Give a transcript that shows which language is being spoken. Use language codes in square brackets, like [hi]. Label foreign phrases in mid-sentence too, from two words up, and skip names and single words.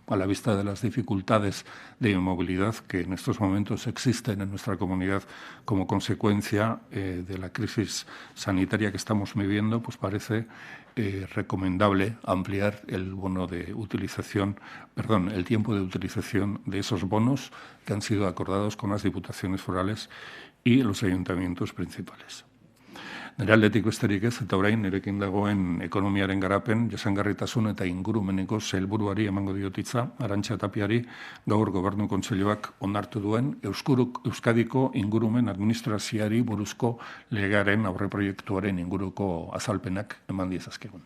[es] A la vista de las dificultades de movilidad que en estos momentos existen en nuestra comunidad como consecuencia de la crisis sanitaria que estamos viviendo, pues parece recomendable ampliar el tiempo de utilización de esos bonos que han sido acordados con las diputaciones forales y los ayuntamientos principales. [eu] Nire aldetik besterik ez, eta orain nirekin dagoen ekonomiaren garapen, jasangarritasun eta ingurumeneko sailburuari emango diot hitza, Arantxa Tapiari, gaur Gobernu Kontseiluak onartu duen Euskadiko ingurumen administrazioari buruzko legearen aurreproiektuaren inguruko azalpenak eman diezazkegun.